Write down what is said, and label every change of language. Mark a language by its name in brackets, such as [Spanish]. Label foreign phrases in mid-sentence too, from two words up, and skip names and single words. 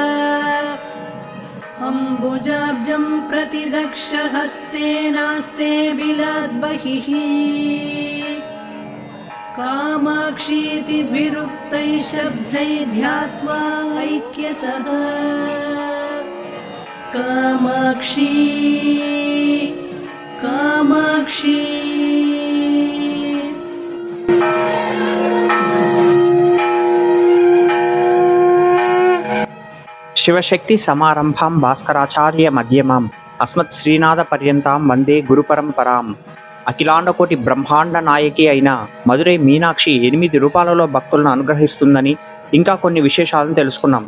[Sanskrit] अम्बुजाब्जं प्रतिदक्षहस्ते नास्ते बिलाद्बहिः कामाक्षीति द्विरुक्तैः शब्दैः ध्यात्वा ऐक्यतः कामाक्षी कामाक्षी। శివశక్తి సమారంభాం భాస్కరాచార్య మధ్యమాం అస్మత్ శ్రీనాథ పర్యంతాం వందే గురుపరంపరాం. [Telugu] అఖిలాండకోటి బ్రహ్మాండ నాయకి అయిన మధురై మీనాక్షి 8 రూపాలలో భక్తులను అనుగ్రహిస్తుందని ఇంకా కొన్ని విశేషాలను తెలుసుకున్నాం.